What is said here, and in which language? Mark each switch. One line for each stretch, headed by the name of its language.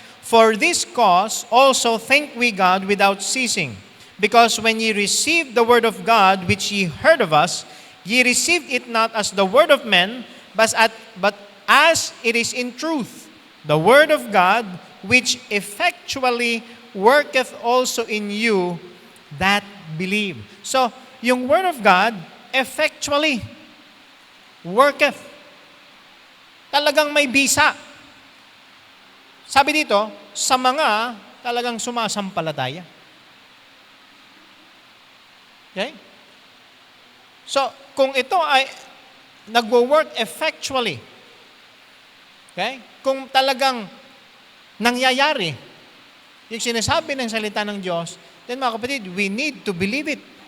English: For this cause also thank we God without ceasing, because when ye received the word of God which ye heard of us, ye received it not as the word of men, but as it is in truth, the word of God, which effectually worketh also in you that believe. So, yung word of God, effectually worketh.
Filipino: Talagang may bisa. Sabi dito, sa mga talagang sumasampalataya. Okay? So, kung ito ay nagwo-work effectually, okay? Kung talagang nangyayari, yung sinasabi ng salita ng Diyos, then mga kapatid,
English: we need to believe it.